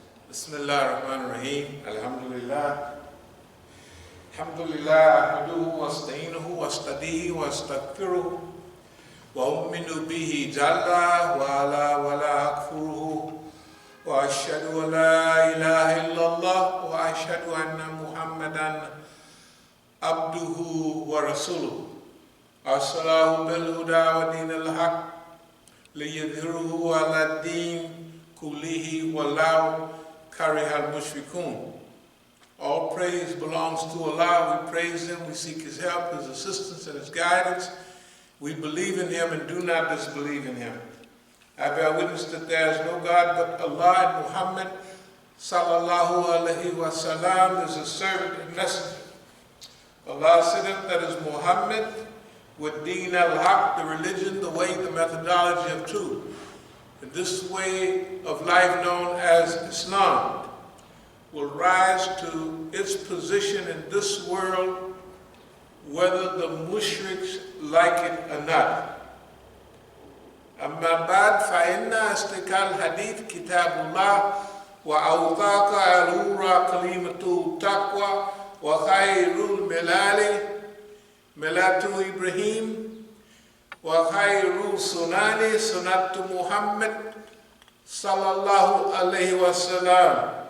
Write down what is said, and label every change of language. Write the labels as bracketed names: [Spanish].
[Arabic] بسم الله الرحمن الرحيم الحمد لله الحمد لله أحمده واستعينه واستهديه واستغفره وأؤمن به جل وعلا ولا أكفره وأشهد أن لا إله إلا الله وأشهد أن محمدا عبده ورسوله أرسله بالهدى ودين الحق ليظهره على الدين كله ولو كره المشركون. [English] All praise belongs to Allah. We praise Him, we seek His help, His assistance, and His guidance. We believe in Him and do not disbelieve in Him. I bear witness that there is no God but Allah, and Muhammad [Arabic] sallallahu alaihi wasallam [English] is His servant and messenger. Allah said that is Muhammad with Deen al-Haq, the religion, the way, the methodology of truth. And this way of life known as Islam will rise to its position in this world whether the mushriks like it or not. [Arabic] أما بعد فإن أصدق الحديث كتاب الله وأوثق الأمور كلمة التقوى وخير الملال ملة إبراهيم وخير السنن سنة محمد صلى الله عليه وسلم